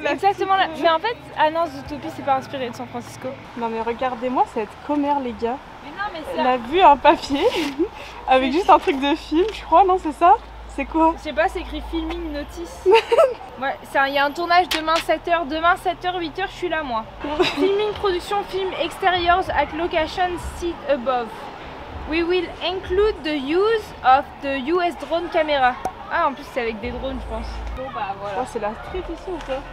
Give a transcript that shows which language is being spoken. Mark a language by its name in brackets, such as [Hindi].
[French] exactement là. Mais en fait, ah non, Zootopie, c'est pas inspiré de San Francisco. Non mais regardez-moi cette commère les gars. Mais non, mais c'est... Elle a vu un papier avec juste un truc de film, je crois, non c'est ça? C'est quoi? Je sais pas, c'est écrit [English] filming notice. [French] Ouais, il y a un tournage demain 7h, demain 7h, 8h, je suis là moi. [English] Filming, production, film exteriors at location seat above. We will include the use of the US drone camera. [French] Ah, en plus c'est avec des drones je pense. Bon bah voilà. Oh, c'est la street ici ou quoi?